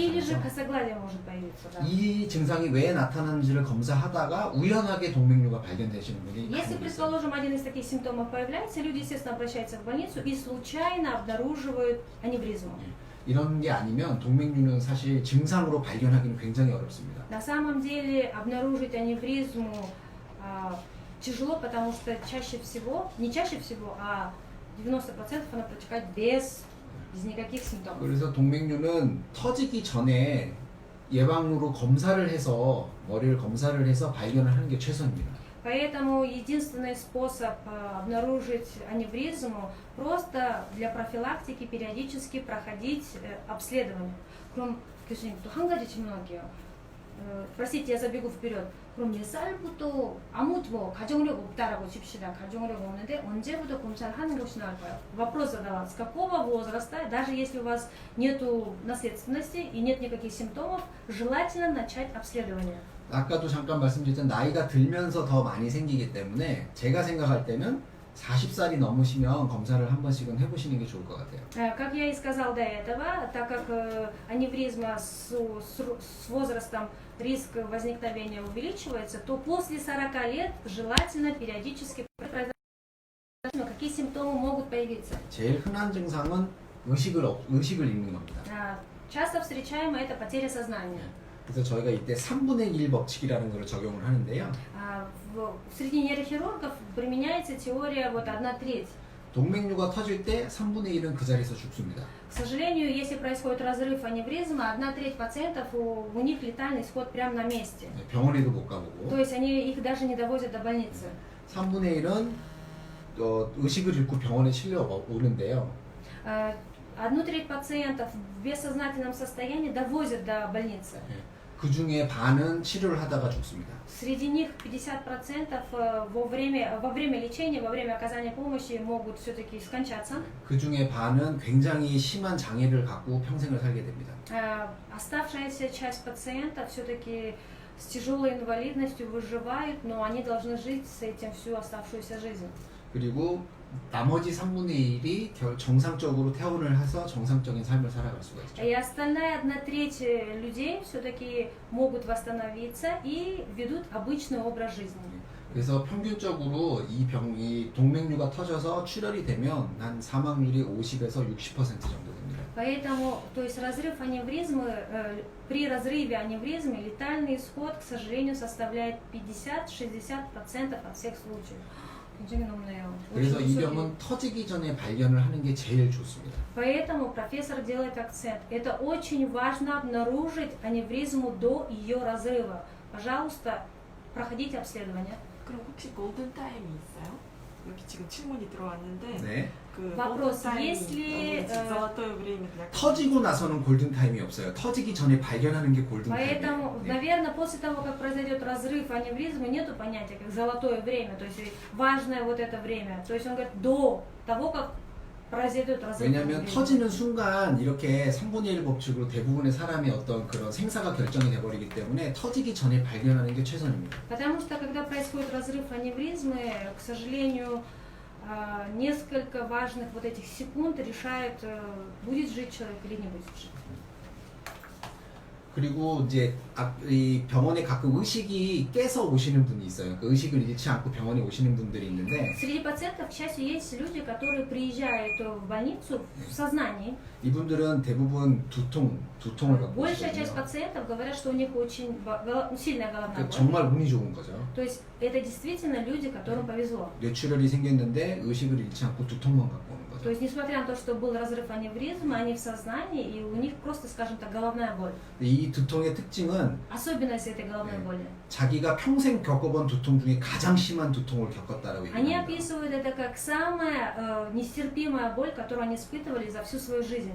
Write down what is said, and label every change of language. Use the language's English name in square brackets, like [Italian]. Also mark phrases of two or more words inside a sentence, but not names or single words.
[Russian] Или же [Korean] 나타나서 [Russian] косоглазие может появиться. Да. [Korean] 이 증상이 왜 나타나는지를 검사하다가 우연하게 동맥류가 발견되시는 분이 [Russian] Если, [Korean] 간혹 있어요. [Russian] предположим, один из таких симптомов появляется, люди, естественно, обращаются в больницу и случайно обнаруживают аневризму. [Korean] 이런 게 아니면 동맥류는 사실 증상으로 발견하기는 굉장히 어렵습니다. [Russian] На самом деле обнаружить аневризму тяжело, потому что чаще всего, не чаще всего, а 90% она протекает без никаких симптомов. [Korean] 그래서 동맥류는 터지기 전에 예방으로 검사를 해서 머리를 검사를 해서 발견을 하는 게 최선입니다. [Russian] Поэтому единственный способ обнаружить аневризму просто для профилактики периодически проходить обследование. [Korean] 그럼 교수님 또 한 가지 질문할게요. [Russian] Простите, я забегу вперед. [Korean] 그럼 4살부터 아무 가정력 없다라고 칩시다. 가정력 없는데 언제부터 검사를 하는 것이 나을까요? [Russian] Вопрос задала. С какого возраста, даже если у вас нету наследственности и нет никаких симптомов, желательно начать обследование. [Korean] 아까도 잠깐 말씀드렸던 나이가 들면서 더 많이 생기기 때문에 제가 생각할 때는 40살이 넘으시면 검사를 한 번씩은 해보시는 게 좋을 것 같아요. [Russian] Как я и сказал до этого, так как аневризма с возрастом риск возникновения увеличивается, то после 40 лет желательно периодически проверять, какие симптомы могут появиться. [Korean] 제일 흔한 증상은 의식을 잃는 겁니다. [Russian] Часто встречаемое это потеря сознания. [Korean] 그래서 저희가 이때 3분의 1 법칙이라는 걸 적용을 하는데요. [Russian] Среди нейрохирургов применяется теория 1/3. [Korean] 동맥류가 터질 때 3분의 1은 그 자리에서 죽습니다. [Russian] К сожалению, если происходит разрыв аневризмы, 1/3 пациентов у них летальный исход прямо на месте. [Korean] 병원에도 못 가보고. [Russian] То есть они их даже не довозят до больницы. [Korean] 3분의 1은 의식을 잃고 병원에 실려 오는데요. [Russian] 1/3 пациентов в бессознательном состоянии довозят до больницы. [Korean] 그 중에 반은 치료를 하다가 죽습니다. [Russian] Среди них 50% во время лечения, во время оказания помощи могут все-таки скончаться. [Korean] 그 중에 반은 굉장히 심한 장애를 갖고 평생을 살게 됩니다. [Russian] Оставшаяся часть пациентов все-таки с тяжелой инвалидностью выживают, но они должны жить с этим всю оставшуюся жизнь. [Korean] 그리고 나머지 3분의 1이 정상적으로 퇴원을 해서 정상적인 삶을 살아갈 수가 있죠. [Russian] И остальная 1/3 людей все-таки могут восстановиться и ведут обычный образ жизни. [Korean] 그래서 평균적으로 이 동맥류가 터져서 출혈이 되면 한 사망률이 50에서 60% 정도 됩니다. [Russian] Поэтому, то есть разрыв аневризмы, при разрыве аневризмы летальный исход, к сожалению, составляет 50-60% от всех случаев. [Korean] 굉장히 높네요. 그래서 [Russian] Очень [Korean] 이 [Russian] высокий. [Korean] 병은 터지기 전에 발견을 하는 게 제일 좋습니다. [Russian] Поэтому профессор делает акцент. Это очень важно обнаружить аневризму до ее разрыва. Пожалуйста, проходите обследование. [Korean] 그럼 혹시 골든 타임이 있어요? 여기 지금 질문이 들어왔는데 네. 그 [Russian] Вопрос, [Korean] 골든 타임이 [Russian] если, золотое время для [Korean] 터지고 나서는 골든 타임이 없어요. 터지기 전에 발견하는 게 골든 [Russian] Поэтому, [Korean] 타임이에요. 네. [Russian] наверное, после того, как произойдет разрыв аневризмы, нету понятия как золотое время, то есть важное вот это время. То есть он говорит, до того, как произойдет разрыв [Korean] 왜냐하면 [Russian] аневризмы. [Korean] 터지는 순간 이렇게 3분의 1 법칙으로 대부분의 사람의 어떤 그런 생사가 결정이 돼버리기 때문에 터지기 전에 발견하는 게 최선입니다. [Russian] Потому что, когда происходит разрыв аневризмы, к сожалению, несколько важных вот этих секунд решает, будет жить человек или не будет жить. [Korean] 그리고 이제 이 병원에 가끔 의식이 깨서 오시는 분이 있어요. 그 의식을 잃지 않고 병원에 오시는 분들이 있는데 [Russian] Среди пациентов чаще есть люди, которые приезжают в больницу в сознании. [Korean] 이분들은 대부분 두통을 갖고 [Russian] Большая часть [Korean] 오시거든요. [Russian] пациентов говорят, что у них очень сильная головная [Korean] 그 [Russian] боль. [Korean] 정말 운이 좋은 거죠. [Russian] То есть это действительно люди, которым повезло. [Korean] 뇌출혈이 생겼는데 의식을 잃지 않고 두통만 갖고 오는 [Russian] То [Korean] 거죠. [Russian] есть, несмотря на то, что был разрыв аневризмы, они в сознании, и у них просто, скажем так, головная боль. [Korean] 이 두통의 특징은 [Russian] Особенность этой головной боли. [Korean] 자기가 평생 겪어본 두통 중에 가장 심한 두통을 겪었다라고 [Russian] Они [Korean] 얘기합니다. [Russian] описывают это как самая нестерпимая боль, которую они испытывали за всю свою жизнь.